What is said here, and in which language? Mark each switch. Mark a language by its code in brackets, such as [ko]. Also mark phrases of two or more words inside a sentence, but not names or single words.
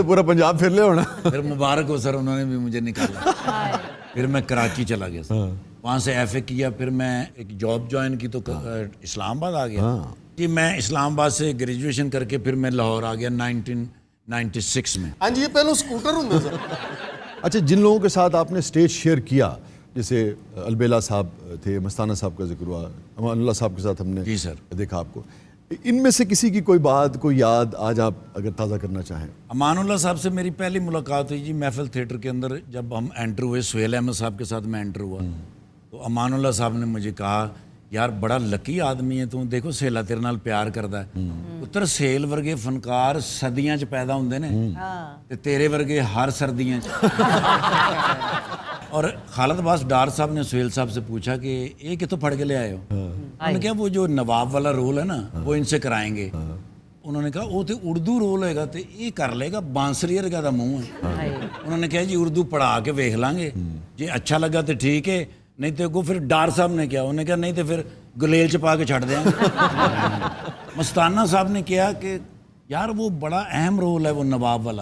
[pa] تو پورا پنجاب پھر لے ہونا [ur] پھر مبارک ہو سر انہوں نے بھی مجھے نکالا پھر میں کراچی چلا گیا سر وہاں سے ایف اے کیا پھر میں ایک جاب جوائن کی تو اسلام آباد آ گیا جی میں اسلام آباد سے گریجویشن کر کے پھر میں لاہور آ گیا 1996 میں [pa] ਹਾਂਜੀ ਇਹ ਪਹਿਲਾਂ ਸਕੂਟਰ ਹੁੰਦੇ ਸਰ [ur] اچھا جن لوگوں کے ساتھ آپ نے اسٹیج شیئر کیا جیسے البیلا صاحب تھے مستانہ صاحب کا ذکر ہوا امان اللہ صاحب کے ساتھ ہم نے جی سر دیکھا آپ کو ان میں سے کسی کی کوئی بات کوئی یاد آج آپ اگر تازہ کرنا چاہیں امان اللہ صاحب سے میری پہلی ملاقات ہوئی جی محفل تھیٹر کے اندر جب ہم انٹر ہوئے سہیل احمد صاحب کے ساتھ میں انٹر ہوا تو امان اللہ صاحب نے مجھے کہا یار بڑا لکی آدمی ہے تو دیکھو [pa] سہیلا تیرے نال پیار کردا ہے پتر سہیل ورگے فنکار صدیاں چ پیدا ہوندے نے تے تیرے ورگے ہر سردیاں چ [ur] اور خالد عباس ڈار صاحب نے سہیل صاحب سے پوچھا کہ یہ کتوں پڑھ کے لے آئے ہو انہوں نے کہا وہ جو نواب والا رول ہے نا وہ ان سے کرائیں گے انہوں نے کہا وہ تو اردو رول ہوئے گا تو یہ کر لے گا [pa] بانسری ورگا دا منہ ہے [ur] انہوں نے کہا جی اردو پڑھا کے ویکھ لیں گے جی اچھا لگا تو ٹھیک ہے نہیں تو کو پھر ڈار صاحب نے کیا انہوں نے کہا نہیں تو پھر گلیل چپا کے چھڑ دیں مستانہ صاحب نے کیا کہ یار وہ بڑا اہم رول ہے وہ نواب والا